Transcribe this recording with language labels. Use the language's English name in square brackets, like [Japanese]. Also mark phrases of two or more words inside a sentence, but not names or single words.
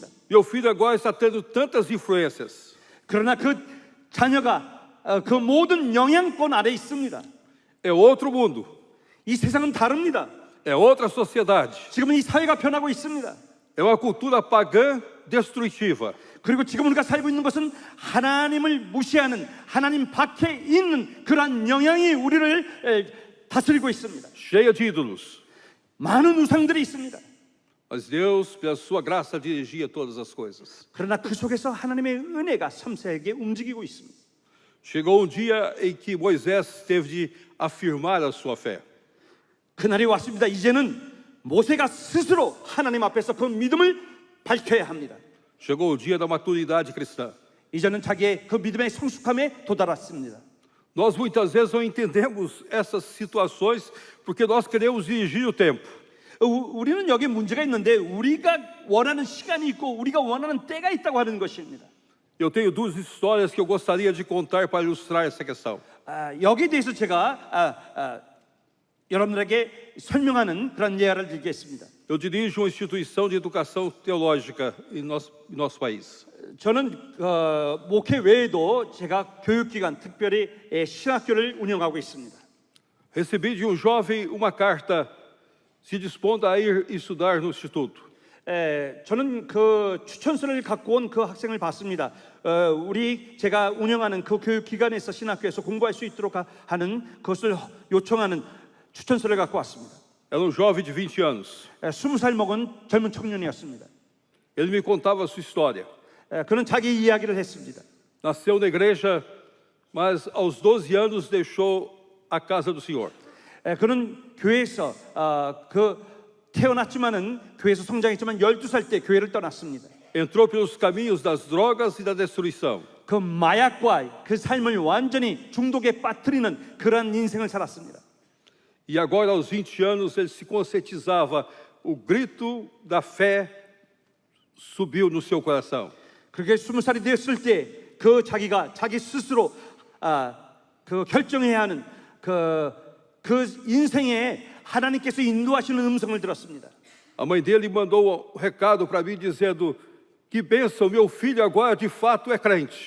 [Portuguese] Meu filho agora está tendo tantas influências. [Korean] 그러나 그 자녀가 그 모든 영향권 아래 있습니다. [Portuguese] É outro mundo, [Korean] 이 세상은 다릅니다. [Portuguese] é outra sociedade. [Korean] 지금은 이 사회가 변하고 있습니다. [Portuguese] É uma cultura pagã destrutiva. [Korean] 그리고 지금 우리가 살고 있는 것은 하나님을 무시하는, 하나님 밖에 있는 그러한 영향이 우리를 다스리고 있습니다. [Portuguese] Cheia de ídolos. [Korean] 많은 우상들이 있습니다. [Portuguese] Mas Deus, pela sua graça, dirigia todas as coisas. [Korean] 그러나 그 속에서 하나님의 은혜가 섬세하게 움직이고 있습니다. [Portuguese] Chegou um dia em que Moisés teve de afirmar a sua fé. [Korean] 그날이 왔습니다. 이제는 모세가 스스로 하나님 앞에서 그 믿음을 밝혀야 합니다. [Portuguese] Chegou o dia da maturidade cristã. [Korean] 이제는 자기의 그 믿음의 성숙함에 도달했습니다. [Portuguese] Nós muitas vezes não entendemos essas situações porque nós queremos dirigir o tempo. [Korean] 우리는 여기 문제가 있는데 우리가 원하는 시간이 있고 우리가 원하는 때가 있다고 하는 것입니다. [Portuguese] Eu tenho duas histórias que eu gostaria de contar para ilustrar essa questão. [Korean] 여기에 대해서 제가 여러분들에게 설명하는 그런 예화를 드리겠습니다. [Portuguese] Eu dirijo uma instituição de educação teológica em nosso país. [Korean] 저는 목회 외에도 제가 교육기관, 특별히 신학교를 운영하고 있습니다. [Portuguese] Recebi de um jovem uma carta se dispondo a ir estudar no instituto. [Korean] 저는 그 추천서를 갖고 온 그 학생을 봤습니다. 제가 운영하는 그 교육기관에서 신학교에서 공부할 수 있도록 하는 그것을 요청하는 추천서를 갖고 왔습니다. [Portuguese] Era um jovem de 20 anos. [Korean] 20살 먹은 젊은 청년이었습니다. [Portuguese] Ele me contava a sua história. [Korean] 그는 자기 이야기를 했습니다. [Portuguese] Nasceu na igreja, mas aos 12 anos deixou a casa do Senhor. [Korean] 그는 교회에서 태어났지만은 교회에서 성장했지만 12살 때 교회를 떠났습니다. [Portuguese] Entrou pelos caminhos das drogas e da destruição. [Korean] 그 마약과 그 삶을 완전히 중독에 빠뜨리는 그런 인생을 살았습니다. [Portuguese] E agora aos 20 anos ele se conscientizava, o grito da fé subiu no seu coração. [Korean] 그렇게 20살이 되었을 때 그 자기가 자기 스스로 그 결정해야 하는 그 인생에 하나님께서 인도하시는 음성을 들었습니다. [Portuguese] A mãe dele mandou um recado para mim dizendo: que bênção, meu filho agora de fato é crente.